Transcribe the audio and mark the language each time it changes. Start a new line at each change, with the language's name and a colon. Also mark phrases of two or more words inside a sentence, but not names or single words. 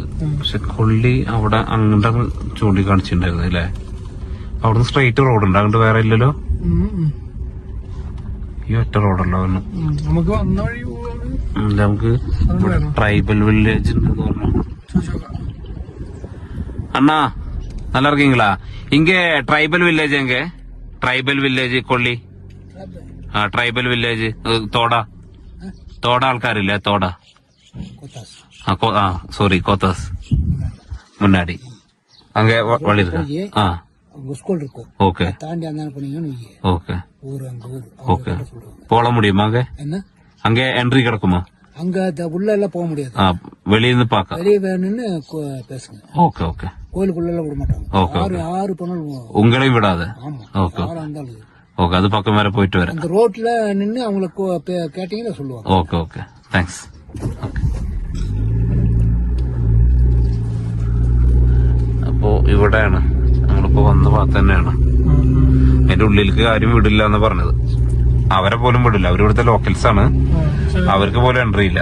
Malayalam: പക്ഷെ കൊള്ളി അവിടെ അങ്ങോട്ട് ചൂണ്ടിക്കാണിച്ചിട്ടുണ്ടായിരുന്നു അല്ലേ? അവിടുന്ന് സ്ട്രെയിറ്റ് റോഡുണ്ട്, അങ്ങോട്ട് വേറെ ഇല്ലല്ലോ. ഈ ഒറ്റ റോഡല്ലോ നമുക്ക് വന്ന വഴി. നമുക്ക്
English: tribal village
Malayalam: ഉണ്ടെന്ന് പറഞ്ഞു.
Tamil: അണ്ണാ நல்லா இருக்கீங்களா? இங்க
English: tribal village
Tamil: எங்க?
English: tribal village
Tamil: കൊള്ളി.
English: tribal village
Malayalam: തോട ആൾക്കാരില്ലേ?
Tamil: തോട സോറി கோத்தாஸ் முன்னாடி அங்க வழி இருக்கு. ஸ்கூல் இருக்கும். ஓகே, தாண்டி அந்த போனீங்கன்னு ஓகே ஊர் அங்க ஊர். ஓகே, போக முடியுமா அங்க? என்ன அங்க என்ட்ரி கிடக்குமா? அங்க உள்ள எல்லாம் போக முடியாது, வெளிய இருந்து பாக்க. வெளியே வேணும்னு பேசுங்க. ஓகே ஓகே, கோயிலுக்குள்ள எல்லாம் விட மாட்டாங்க. ஓகே, ஆறு போனாலும் உங்களையும் விடாது. ஆமா, ஓகே ஆறு இருந்தாலும் ஓகே, அது பக்கம் வேற போயிட்டு வரேன். அந்த ரோட்ல நின்று அவங்களுக்கு கேட்டீங்கன்னா சொல்லுவாங்க. ஓகே ஓகே,
Malayalam: താങ്ക്സ്. അപ്പോ ഇവിടെയാണ് നമ്മളിപ്പോ വന്ന ഭാഗത്ത് തന്നെയാണ്. അതിന്റെ ഉള്ളിലേക്ക് ആരും വിടില്ല എന്ന് പറഞ്ഞത്. അവരെ പോലും വിടില്ല, അവരിവിടുത്തെ ലോക്കൽസ് ആണ്, അവർക്ക് പോലും എൻട്രി ഇല്ല.